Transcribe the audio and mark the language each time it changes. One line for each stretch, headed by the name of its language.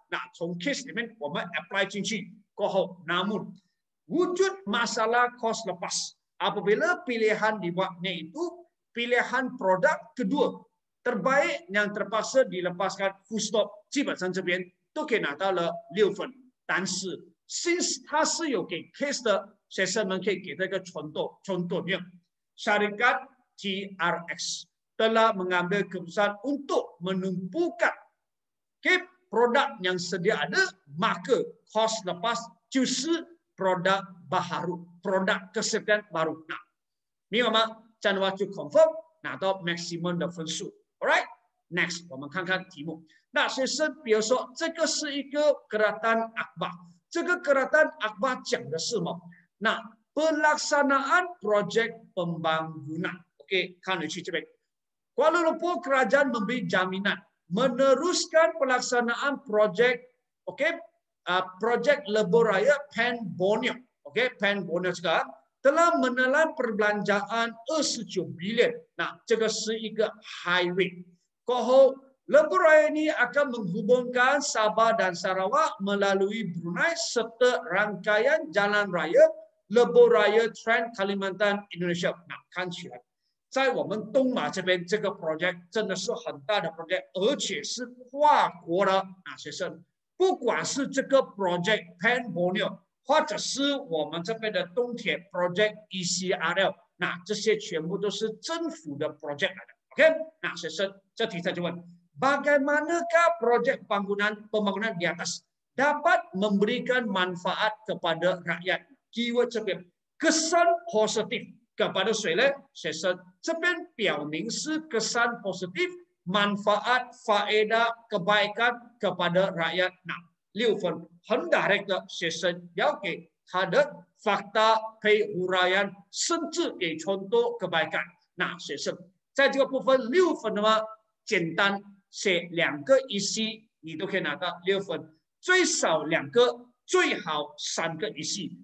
Chinese: 那从
Malay: case
Chinese: 里面我们
Malay: apply
Chinese: 进去过后
Malay: ，namun wujud masalah kos lepas apabila pilihan dibuatnya itu pilihan produk kedua terbaik yang terpaksa dilepaskan full stop，
Chinese: 基本上这边都可以拿到了6分。但是
Malay: since
Chinese: 它是有给
Malay: case 的
Chinese: 学生们可以给他一个contohnya.
Malay: Syarikat TRX telah mengambil keputusan untuk menumpukan produk yang sedia ada, maka kos lepas
Chinese: 就是
Malay: produk baru, produk kesediaan baru.
Chinese: Nah, 明白吗？这样的话就 confirm 拿到 maximum 的分数。
English: Alright, next
Chinese: 我们看看题目。那学生，比如说这个是一个
Malay: Keratan Akbar，
Chinese: 这个 Keratan Akbar 讲的是什么？那
Malay: pelaksanaan projek pembangunan。 OK，
Chinese: 看回去这边。
Malay: Kuala Lumpur kerajaan memberi jaminan meneruskan pelaksanaan projek, projek Lebuh Raya Pen Borneo, Pen Borneo sekarang telah menelan perbelanjaan 29 bilion.
Chinese: Nah, 这个是一个
English: highway.
Chinese: 过后
Malay: Lebuh Raya ini akan menghubungkan Sabah dan Sarawak melalui Brunei serta rangkaian jalan raya Lebuh Raya Trans Kalimantan Indonesia.
Chinese: 那看起来，在我们东马这边，这个 project 真的是很大的 project， 而且是跨国的学生。不管是这个 project
Malay: Pen Borneo，
Chinese: 或者是我们这边的东铁 project ECRL， 那这些全部都是政府的 project 来的。 OK， 那学生这题他就问。
Malay: Bagaimanakah projek pembangunan di atas dapat memberikan manfaat kepada rakyat? Keyword
Chinese: 这边
Malay: kesan positif kepada
Chinese: 谁呢？学生这边表明是
Malay: kesan positif manfaat faedah kebaikan kepada rakyat。
Chinese: 那6分很 direct 的学生要给他的
Malay: fakta penguraian
Chinese: 甚至给
Malay: contoh kebaikan。
Chinese: 那学生在这个部分6分的话，简单写2个 EC， 你都可以拿到6分，最少2个，最好3个 EC。